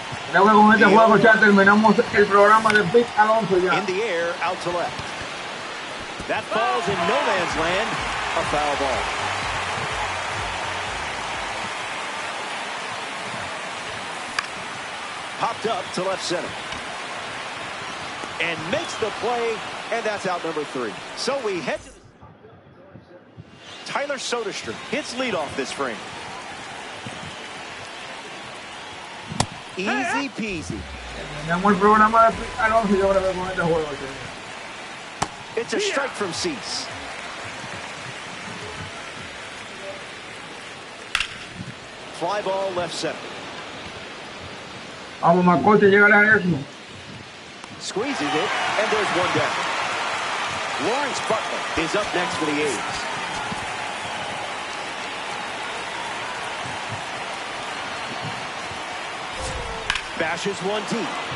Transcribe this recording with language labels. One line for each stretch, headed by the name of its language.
Spanish: Creo que con este juego ya terminamos el programa de Pete Alonso ya.
English: In the air, out to left. That falls in no man's land. A foul ball. Popped up to left center. And makes the play, and that's out number 3. So we head to Tyler Soderstrom hits leadoff this frame. Easy peasy.
Spanish: Terminamos el programa de Pete Alonso y ahora con este juego.
English: It's a strike from Cease. Fly ball left center.
Spanish: Vamos, Macote, llega a eso.
English: Squeezes it, and there's 1 down. Lawrence Butler is up next for the A's. Bashes 1 deep.